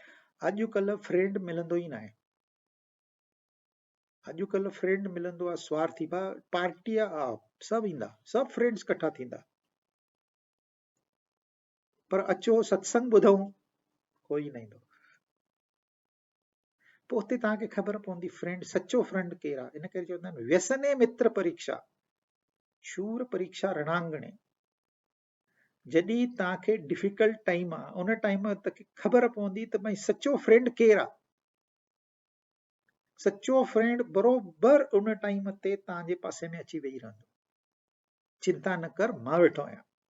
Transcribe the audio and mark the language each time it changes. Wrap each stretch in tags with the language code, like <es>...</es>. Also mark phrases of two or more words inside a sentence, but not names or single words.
<sd>अॼुकल्ह फ्रेंड मिलंदो ई न आहे। अॼुकल्ह फ्रेंड मिलंदो आहे स्वार्थी। पार्टी आहे, सभु ईंदा, सभु फ्रेंड्स इकठा थींदा, पर अचो सत्संग ॿुधूं कोई न ईंदो। पोइ उते तव्हांखे ख़बर पवंदी फ्रेंड, सचो फ्रेंड केरु आहे। इन करे चवंदा आहिनि</sd> <sa>व्यसने मित्र परीक्षा, शूर परीक्षा रणांगणे।</sa> <sd>जॾहिं तव्हांखे डिफिकल्ट टाइम आहे, उन टाइम ते ख़बर पवंदी त भई सचो फ्रेंड केरु आहे। सचो फ्रेंड बरोबर उन टाइम ते तव्हांजे पासे में अची वेही रहंदो। चिंता न कर, मां वेठो आहियां।</sd>